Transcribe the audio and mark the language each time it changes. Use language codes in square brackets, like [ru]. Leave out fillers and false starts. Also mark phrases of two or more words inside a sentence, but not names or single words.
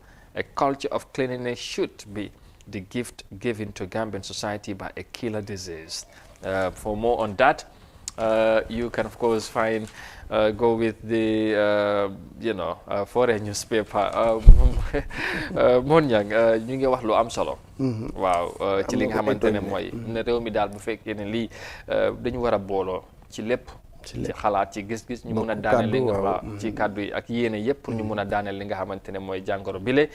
[en] A culture of cleanliness should be the gift given to Gambian society by a killer disease. For more on that, you can of course go with the Foroyaa newspaper. [wo] Mon Yang ñu ngi wax lu am solo. Waaw ci li nga xamante ne mooy ne réew mi daal bu fekkee ne lii dañu war a booloo ci lépp. ci xalaat ci gis-gis ñu mun a daaneel li nga waaw ci kàddu yi ak yéene yëpp pour ñu mun a daaneel li nga xamante ne mooy jàngoro bile.